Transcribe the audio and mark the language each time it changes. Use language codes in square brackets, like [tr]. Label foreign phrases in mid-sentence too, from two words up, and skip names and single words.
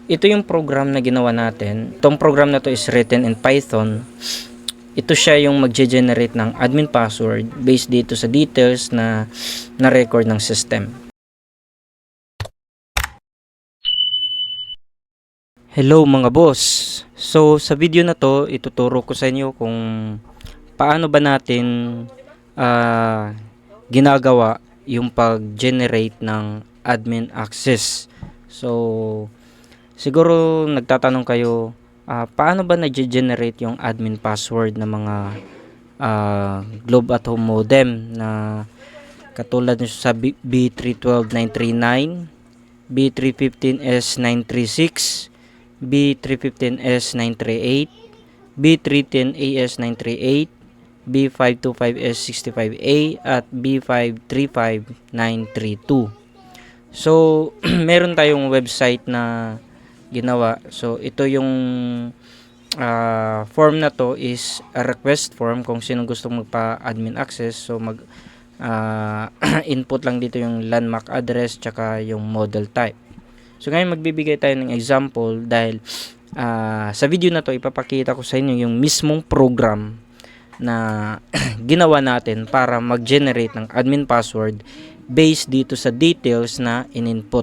[tl] ito yung program na ginawa natin. Itong program na to [en] is written in Python. [tl] Ito siya yung mag-generate ng [en] admin password [tl] based dito sa details na na-record ng system. Hello mga boss! So sa video na to, ituturo ko sa inyo kung paano ba natin ginagawa yung pag-generate ng [en] admin access. [tl] So siguro nagtatanong kayo, paano ba nag-generate yung [en] admin password [tl] ng mga Globe at Home modem na katulad nyo sa B312939, B315S936, B315S938, B310AS938, B525S65A at B535932. So meron tayong website na ginawa. So ito yung form na to [en] is a request form [tl] kung sino gustong magpa-admin access. So mag input lang dito yung [en] landmark address [tl] tsaka yung [en] model type. [tl] So ngayon magbibigay tayo ng example dahil sa video na to ipapakita ko sa inyo yung mismong program na ginawa natin para mag-generate ng [en] admin password [tl] based dito sa details na in-input.